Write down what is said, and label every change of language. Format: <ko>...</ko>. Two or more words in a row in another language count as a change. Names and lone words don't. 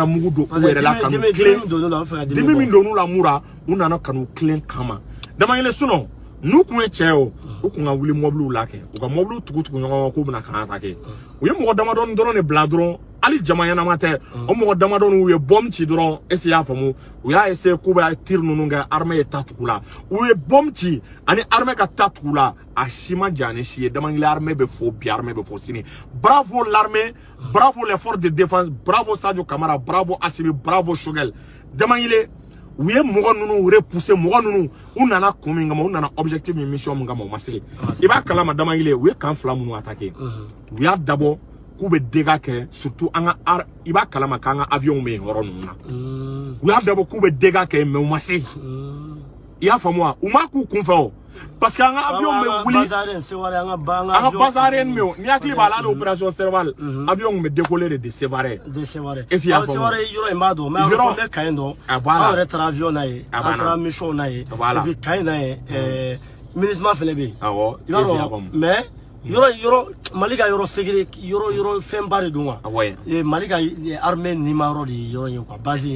<bm>mugu don u yɛrɛ la kanu tilen dimi min donn'u la mura u nana kanu tilen kama Damayele sinon n'u kun ye cɛ o u kun ka wuli mobiliw la kɛ u ka mobiliw tugu ɲɔgɔn k'u bɛna kan attaquer u ye mɔgɔ damadɔni dɔrɔn de bila dɔrɔn ali jama ɲɛnama tɛ o mɔgɔ damadɔni u ye bombe ci dɔrɔn</bm> <fr>est-ce qu'il y a</fr> <bm>faamu u y'a essayer k'u bɛ tir ninnu kɛ armée ye taa tugu la u ye bombe ci ani armée ka taa tugu la a si ma ja ni si ye Damayele armée bɛ fo bi armée bɛ fo sini</bm> <fr>bravo l'armée bravo les forces de défense bravo Sadio Camara bravo Assimi bravo Choguel</fr> <bm>Damayele u ye mɔgɔ ninnu repousser mɔgɔ ninnu u nana kun min kama u nana objectif min mission min kama u ma se i b'a kalama Damayele u ye kan fila minnu attaquer u y'a dabɔ k'u bɛ dégâts kɛ surtout an ka i b'a kalama k'an ka avion bɛ yen yɔrɔ ninnu na u y'a dabɔ k'u bɛ dégâts kɛ mais u ma se i y'a faamu wa u ma k'u kunfɛ o</bm> <fr>parce que</fr> <bm>an ka avion bɛ wuli an ka</bm> <fr>base aérienne</fr> <bm>min n'i hakili b'a la hali opération Serval avion bɛ</bm> <fr>décoller de Sévaré est-ce qu'il y a</fr> <bm>faamu yɔrɔ in b'a dɔn mais an bɛ Kayi dɔn an yɛrɛ taara avion na ye an taara mission na ye</bm> <fr>et puis</fr> <bm>Kayi na ye MINUSMA fɛnɛ bɛ yen i b'a dɔn mais yɔrɔ Mali ka yɔrɔ sécurité yɔrɔ fɛnba de don wa Mali ka armée numéro de yɔrɔ ye quoi base ye</bm>